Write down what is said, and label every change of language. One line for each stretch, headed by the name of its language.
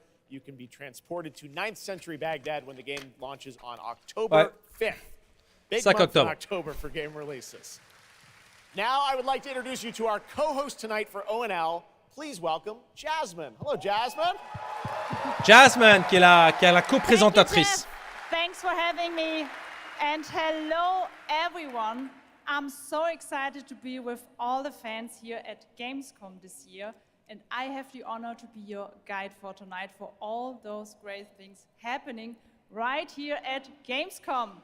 English: You can be transported to 9th century Baghdad when the game launches on October 5th. Big month in October for game releases. Now I would like to introduce you to our co-host tonight for ONL. Please welcome Jasmine. Hello, Jasmine.
French: Jasmine, qui est la co-présentatrice.
English: Thanks for having me. And hello, everyone. I'm so excited to be with all the fans here at Gamescom this year. And I have the honor to be your guide for tonight for all those great things happening right here at Gamescom.